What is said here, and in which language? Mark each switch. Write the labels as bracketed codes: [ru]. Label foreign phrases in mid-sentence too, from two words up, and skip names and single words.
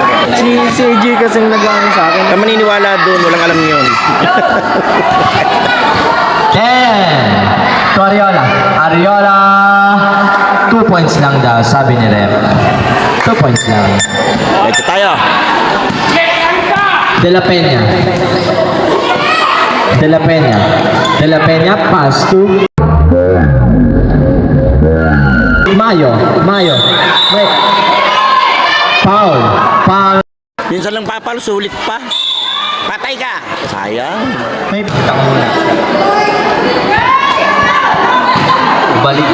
[tl] Si AJ kasi nag-ano sa akin. ka maniniwala doon, walang alam yun. 10 to Ariola. Ariola 2 points lang daw, sabi ni Rep. 2 points lang. Ito tayo. De La Peña. De La Peña. [en] De La Peña pass to Mayo. Mayo. Wait. Foul. Foul. [tl] Minsan lang papalo, sulit pa. Patay ka. Sayang. May bitang muna. Balik.